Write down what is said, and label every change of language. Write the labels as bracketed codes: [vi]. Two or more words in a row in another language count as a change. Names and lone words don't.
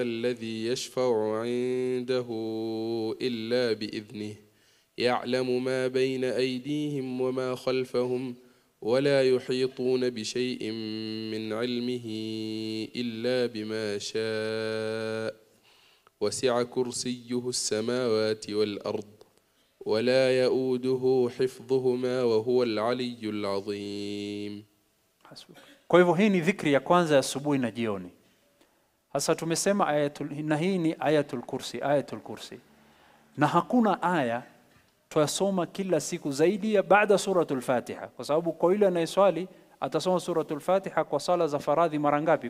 [ar] الذي يشفع عنده إلا بإذنه يعلم ما بين أيديهم وما خلفهم ولا يحيطون بشيء من علمه إلا بما شاء وسع كرسيه السماوات والأرض ولا يؤوده حفظهما وهو العلي العظيم. [sw] Kwa hivyo hii ni dhikri ya kwanza ya asubuhi na jioni. Hasa tumesema na hii ni [ar] آية الكرسي. [sw] Na hakuna aya tuyasoma kila siku zaidi ya baada [ar] سورة الفاتحة, [sw] kwa sababu kwa yule anayeswali atasoma [ar] سورة الفاتحة [sw] kwa sala za faradhi mara ngapi?